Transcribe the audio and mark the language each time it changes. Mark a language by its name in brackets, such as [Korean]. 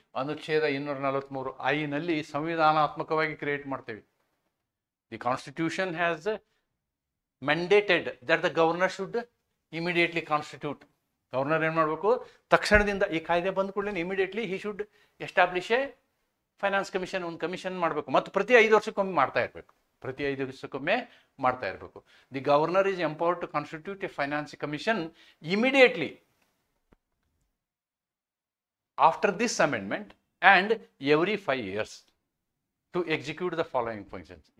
[Kannada] ಅನುಚ್ಛೇದ 243I ಸಂವಿಧಾನಾತ್ಮಕವಾಗಿ create ಮಾಡ್ತೀವಿ. [English] The constitution has mandated that the governor should immediately constitute. [Kannada] Governor ಏನು ಮಾಡಬೇಕು? ತಕ್ಷಣದಿಂದ ಈ ಕಾಯ್ದೆ ಬಂದ ಕೂಡಲೇ immediately [English] he should establish a [Kannada] finance commission ಒಂದು ಕಮಿಷನ್ ಮಾಡಬೇಕು ಮತ್ತು ಪ್ರತಿ 5 ವರ್ಷಕ್ಕೊಮ್ಮೆ ಮಾಡ್ತಾ ಇರಬೇಕು. ಪ್ರತಿ 5 ವರ್ಷಕ್ಕೊಮ್ಮೆ ಮಾಡ್ತಾ ಇರಬೇಕು. [English] The governor is empowered to constitute a finance commission immediately after this amendment and every 5 years to execute the following functions.